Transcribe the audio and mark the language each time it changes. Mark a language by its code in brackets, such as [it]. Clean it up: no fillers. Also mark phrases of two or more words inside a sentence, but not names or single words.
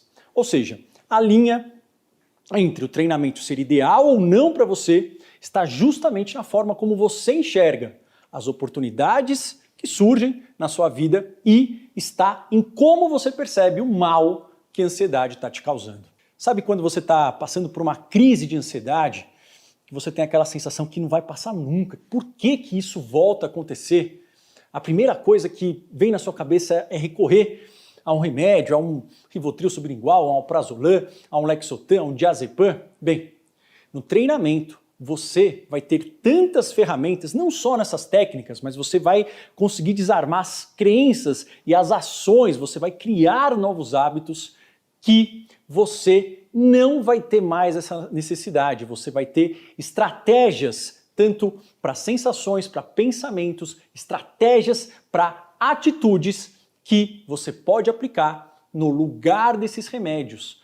[pt] Ou seja, a linha entre o treinamento ser ideal ou não para você está justamente na forma como você enxerga as oportunidades que surgem na sua vida e está em como você percebe o mal que a ansiedade está te causando. Sabe quando você está passando por uma crise de ansiedade, que você tem aquela sensação que não vai passar nunca? Por que isso volta a acontecer? A primeira coisa que vem na sua cabeça é recorrer a um remédio, a um Rivotril sublingual, a um Alprazolam, a um Lexotan, a um Diazepam. Bem, no treinamento você vai ter tantas ferramentas, não só nessas técnicas, mas você vai conseguir desarmar as crenças e as ações, você vai criar novos hábitos que você não vai ter mais essa necessidade, você vai ter estratégias tanto para sensações, para pensamentos, estratégias para atitudes que você pode aplicar no lugar desses remédios.